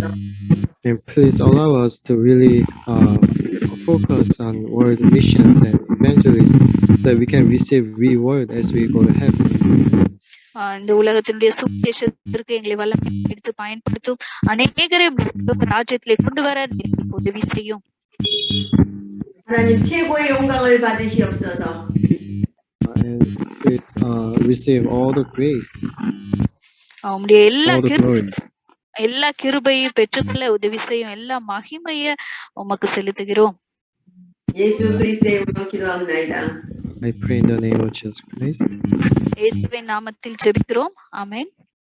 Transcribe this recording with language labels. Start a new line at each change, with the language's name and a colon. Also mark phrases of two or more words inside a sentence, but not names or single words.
English: And please allow us to really focus on world missions and evangelism so that we can receive reward as we go to heaven.
Tamil: இந்த உலகத்தினுடைய சுவிசேஷத்திற்கு எங்களை வல்லமை எடுத்து பயன்படுத்தும் அநேகரை ராஜ்யத்திலே கொண்டு வர உதவி செய்யும்.
Korean: 하나님 최고의 영광을 받으시옵소서.
English: And please receive all the grace,
Tamil: உம்முடைய
English: all the glory.
Tamil: எல்லா கிருபையும் பெற்றுக்கொள்ள உதவி செய்யும். எல்லா மகிமையை உமக்கு செலுத்துகிறோம்.
Korean: 예수 그리스도의 이름으로 기도합니다.
English: I pray in the name of Jesus Christ.
Tamil: இயேசுவின் நாமத்தில் ஜெபிக்கிறோம். ஆமென்.